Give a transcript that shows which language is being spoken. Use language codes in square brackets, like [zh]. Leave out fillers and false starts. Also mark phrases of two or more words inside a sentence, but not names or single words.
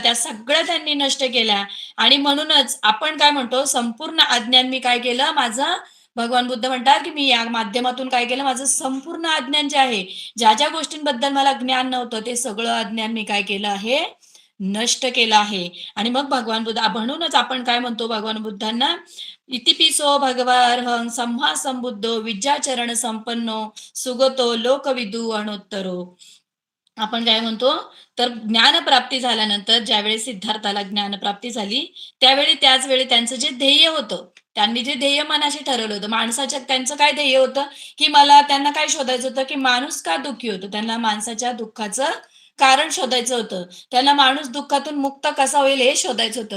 [mr] त्या सगळ्या त्यांनी नष्ट केल्या. आणि म्हणूनच आपण काय म्हणतो, संपूर्ण अज्ञान मी काय केलं, माझं भगवान बुद्ध म्हणतात, की मी या माध्यमातून काय केलं, माझं संपूर्ण अज्ञान जे आहे, ज्या गोष्टींबद्दल मला ज्ञान नव्हतं, ते सगळं अज्ञान मी काय केलं आहे, नष्ट केलं आहे. आणि मग भगवान बुद्ध म्हणूनच आपण काय म्हणतो भगवान बुद्धांना, [pi] इतिपिसो भगवार्हं सम्मा संबुद्धो विद्याचरण संपन्नो सुगतो लोकविदू अणोत्तरो. [mr] आपण काय म्हणतो, तर ज्ञानप्राप्ती झाल्यानंतर ज्यावेळी सिद्धार्थाला ज्ञानप्राप्ती झाली, त्याच वेळी त्यांचं जे ध्येय होतं, त्यांनी जे ध्येय मनाशी ठरवलं होतं, त्यांचं काय ध्येय होतं, की त्यांना काय शोधायचं होतं, की माणूस का दुःखी होतो? त्यांना माणसाच्या दुःखाचं कारण शोधायचं होतं. त्यांना माणूस दुःखातून मुक्त कसा होईल हे शोधायचं होतं.